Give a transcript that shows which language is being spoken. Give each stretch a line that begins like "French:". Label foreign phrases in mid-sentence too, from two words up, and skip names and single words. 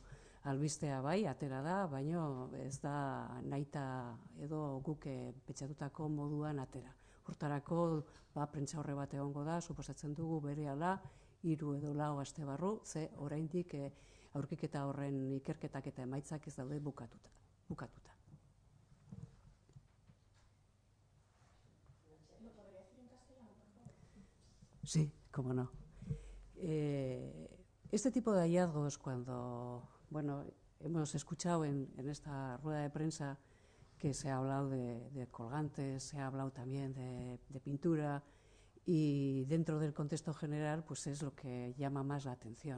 Basque: Albistea bai, atera da, baina ez da nahita edo guk pentsatutako moduan atera. Hortarako prentsa horre bat egongo da, suposatzen dugu berehala 3 edo 4 aste barru, ze oraindik aurkiketa horren ikerketak eta emaitzak ez daude bukatuta.
Spanish: Sí, cómo no. Este tipo de hallazgos, cuando hemos escuchado en esta rueda de prensa que se ha hablado de colgantes, se ha hablado también de pintura, y dentro del contexto general pues es lo que llama más la atención.